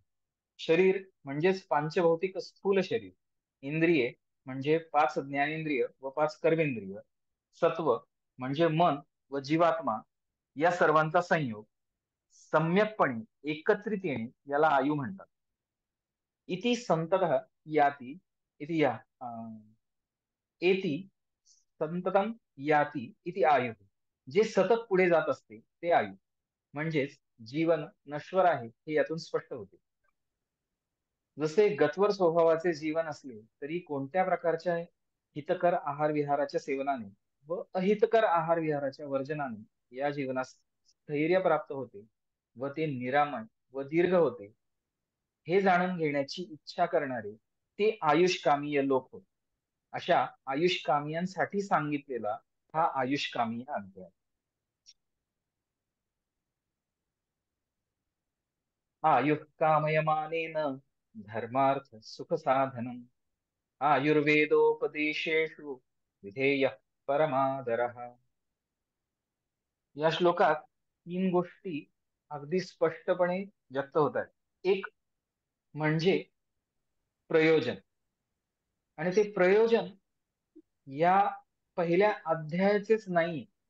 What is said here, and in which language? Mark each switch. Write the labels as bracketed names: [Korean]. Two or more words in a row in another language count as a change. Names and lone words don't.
[Marathi] शरीर म्हणजेच पांचभौतिक स्थूल शरीर, इंद्रिये म्हणजे 5 ज्ञानेंद्रिय व 5 कर्मेंद्रिय, सत्व म्हणजे मन व जीवात्मा या सर्वांचा संयोग सम्यकपणे एकत्रित येणे याला आयु म्हणतात. [Sanskrit] इति संततः याती इति या एति संततम याती इति आयु. [Marathi] जे सतत पुढे जात असते ते आयु. म्हणजेच जीवन नश्वर आहे हे यातून स्पष्ट होते. जसे गत्वर स्वभावाचे जीवन असले तरी कोणत्या प्रकारच्या हितकर आहार विहाराच्या सेवनाने व अहितकर आहार विहाराच्या वर्जनाने या जीवनास स्थैर्य प्राप्त होते व ते निरामय व दीर्घ होते हे जाणून घेण्याची इच्छा करणारे ते आयुष्कामीय लोक होते. अशा आयुष्कामियांसाठी सांगितलेला हा आयुष्कामीय अध्याय. [Sanskrit] आयुः कामयमानेन धर्मार्थ सुख साधनम् आयुर्वेदोपदेशेषु विधेयः परमादरः. [Marathi] या श्लोकात 3 गोष्टी अगदी स्पष्टपणे व्यक्त होत आहेत. एक म्हणजे प्रयोजन, आणि ते प्रयोजन या पहिल्या अध्यायाचेच नाही.